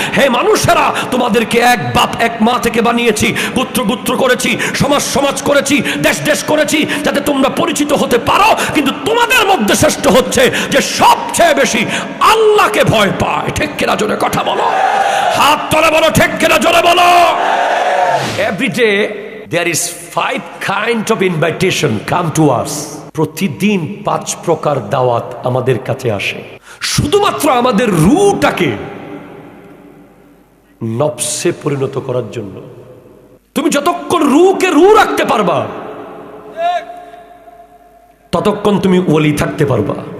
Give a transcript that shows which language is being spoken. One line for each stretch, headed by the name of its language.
Bangla: হে মানুষেরা, তোমাদেরকে এক বাপ এক মা থেকে বানিয়েছি, গোত্র গোত্র করেছি, সমাজ সমাজ করেছি, দেশ দেশ করেছি, যাতে তোমরা পরিচিত হতে পারো। কিন্তু তোমাদের মধ্যে শ্রেষ্ঠ হচ্ছে যে সবচেয়ে বেশি আল্লাহকে ভয় পায়। ঠিক কিনা জোরে কথা বলো, হাত তুলে বলো ঠিক কিনা জোরে বলো।
English: Every day there is 5 kind of invitation come to us.
Bangla: প্রতিদিন 5 প্রকার দাওয়াত আমাদের কাছে আসে, শুধুমাত্র আমাদের রূহটাকে নফসে পরিণত করার জন্য। তুমি যতক্ষণ রূহকে রূহ রাখতে পারবা, ততক্ষণ তুমি ওলি থাকতে পারবা।